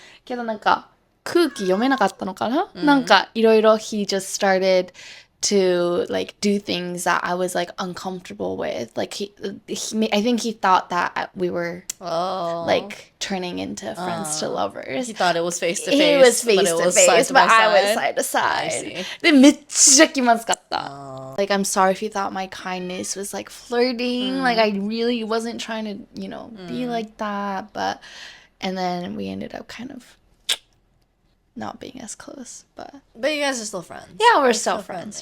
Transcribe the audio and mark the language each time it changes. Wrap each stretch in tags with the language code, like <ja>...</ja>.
<ja>けどなんか空気読めなかったのかな、なんかいろいろ</ja> <en>he just started to like do things that I was like uncomfortable with. Like I think he thought that we were like turning into friends to lovers. He thought it was face to face. He was face to face, but I was side to side.</en> <ja>でめっちゃ気まずかった。</ja> <en>Like I'm sorry if you thought my kindness was like flirting. Like I really wasn't trying to, be like that. And then we ended up kind of not being as close, but you guys are still friends. Yeah, we're still friends.</en>